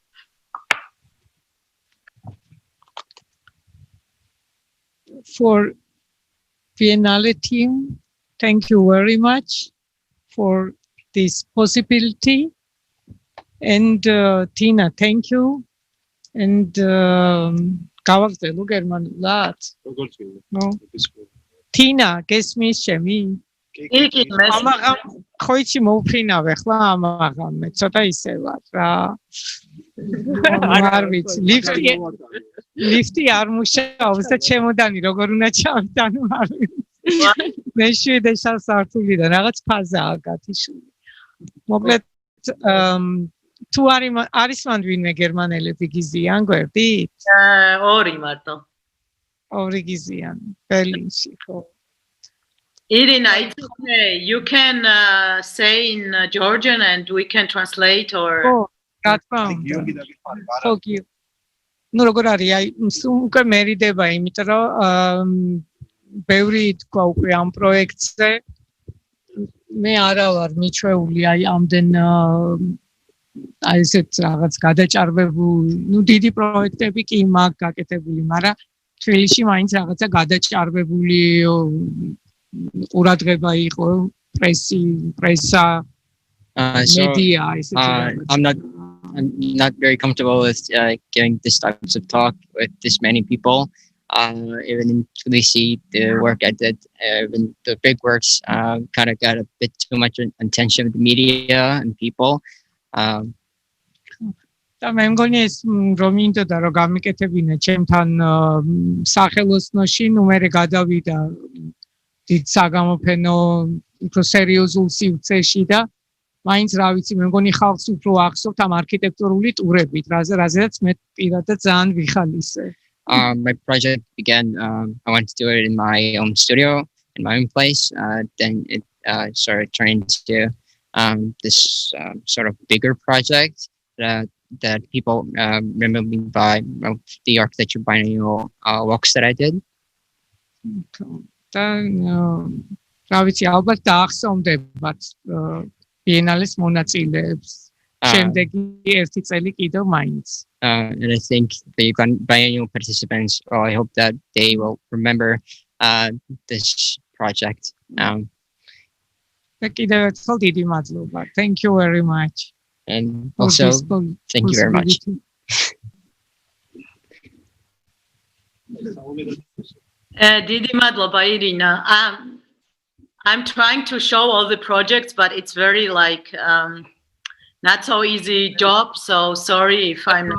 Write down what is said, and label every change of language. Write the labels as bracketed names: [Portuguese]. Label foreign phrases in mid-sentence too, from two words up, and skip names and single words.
[English] For Biennale team, thank you very much for this possibility. And Tina, thank you. [Georgian] And გავაგზავნე გერმანულად? No. Tina, გესმის ჩემი? კი, ამაღამ ხო იცი მოვფრინავე ხლა ამაღამ მე ცოტა ისე ვარ რა. არ ვიცი, ლიფტი არ მუშაობს და ჩემოდანი როგორ უნდა ჩავიტანო არ ვიცი. მე 7 სართულიდან რაღაც ფაზაა გათიშული. მოკლედ თუ არის მანდ ვინმე გერმანელები გიზიან გვერდით? ორი მარტო. ორი გიზიან ბერლინში ხო? [English] Irina, it's okay. You can say in Georgian and we can translate or... Oh, that's fine. Thank you. [Georgian] Ну, როგორ არის, აი, უკვე მერიდება, იმიტომ რომ ბევრი თქვა უკვე ამ პროექტზე. მე არა ვარ მიჩვეული, აი, ამდენ აი ესეთ რაღაც გადაჭარბებული, ну, დიდი პროექტები კი მაქვს გაკეთებული, მაგრამ თბილისში მაინც რაღაცა გადაჭარბებული ყურადღება იყო პრესა media. [English] I'm not very comfortable with giving this types of talk with this many people. Even in Tbilisi, the work I did, even the big works, kind of got a bit too much attention with the media and people. [Georgian] და მე მგონი ეს რომ მინდოდა რომ გამიკეთებინა ჩემთან სახელოსნოში, ნუ მე გადავიდა დიდ საგამოფენო უფრო სერიოზულ სივრცეში და მაინც რა ვიცი მე მგონი ხალხს უფრო ახსოვთ ამ არქიტექტურული ტურებით რაზეც მე პირადად ძალიან ვიხალისე. [English] My project began, I wanted to do it in my own studio, in my own place. Then it started turning into this sort of bigger project that people remember me by the architecture biennial walks that I did. [Georgian] და რა ვიცი ალბათ დაახსოვდებათ Biennale's მონაწილეებს. შემდეგი ერთი წელი კიდევ მაინც. [English] And I think the biennial participants, I hope that they will remember this project. [Georgian] და კიდევ ერთხელ დიდი მადლობა. [English] Thank you very much. And also, thank you very much. [Georgian] Დიდი madloba, Irina. [English] I'm trying to show all the projects, but it's very like not so easy job. So sorry if I'm.